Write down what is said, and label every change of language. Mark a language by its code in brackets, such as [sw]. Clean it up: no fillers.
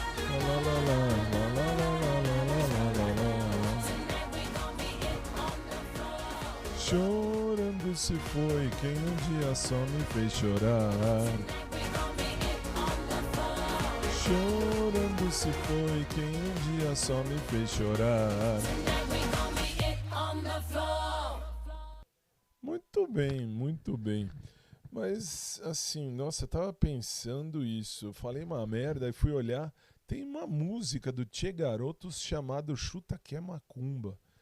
[en] Lá, lá, lá, lá, lá, lá, lá, lá, lá, lá, lá. Tonight we gon' get it on the floor. [pt] Chorando se foi quem um dia só me fez chorar. [en] We gon' get it on the floor. [pt] Chorando se foi quem um dia só me fez chorar. [en] Tonight we gon' get it on the floor. [pt] Muito bem, muito bem. Mas assim, nossa, eu tava pensando isso. Eu falei uma merda e fui olhar. Tem uma música do Tchê Garotos chamado Chuta Que é Macumba.